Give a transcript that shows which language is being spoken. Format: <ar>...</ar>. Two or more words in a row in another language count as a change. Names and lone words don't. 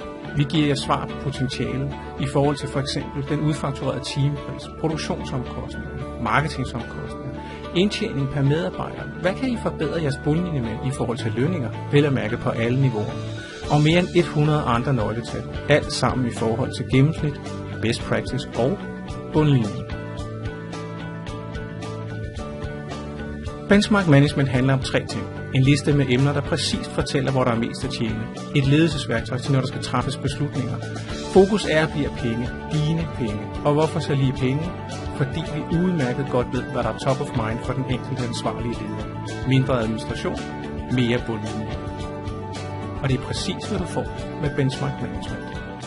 <da>Vi giver jer svar på potentialet i forhold til f.eks. den udfakturerede timepris, produktionsomkostninger, marketingsomkostninger, indtjening per medarbejder. Hvad kan I forbedre jeres bundlinje med i forhold til lønninger, vel at mærke på alle niveauer? Og mere end 100 andre nøgletal, alt sammen i forhold til gennemsnit,</da> <en>best practice</en> <da>og bundlinje. Benchmark Management handler om 3 ting. En liste med emner, der præcist fortæller, hvor der er mest at tjene. Et ledelsesværktøj til, når der skal træffes beslutninger. Fokus er og bliver penge. Dine penge. Og hvorfor så lige penge? Fordi vi udmærket godt ved, hvad der er</da> <en>top of mind</en> <da>for den enkelte ansvarlige leder. Mindre administration, mere bundlinje. Og det er præcis, hvad du får med Benchmark Management.</da>